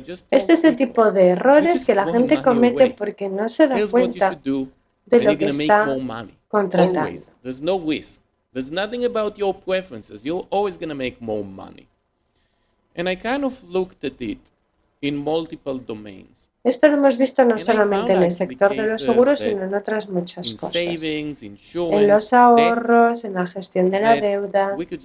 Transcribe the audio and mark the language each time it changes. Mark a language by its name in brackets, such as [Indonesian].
[Spanish] Este es el tipo de errores que la gente comete porque no se da cuenta de lo que está contratando. [English] There's nothing about your preferences. You're always going to make more money. And I kind of looked at it in multiple domains. [Spanish] Esto lo hemos visto no solamente en el sector de los seguros, sino en otras muchas cosas. En los ahorros, en la gestión de la deuda.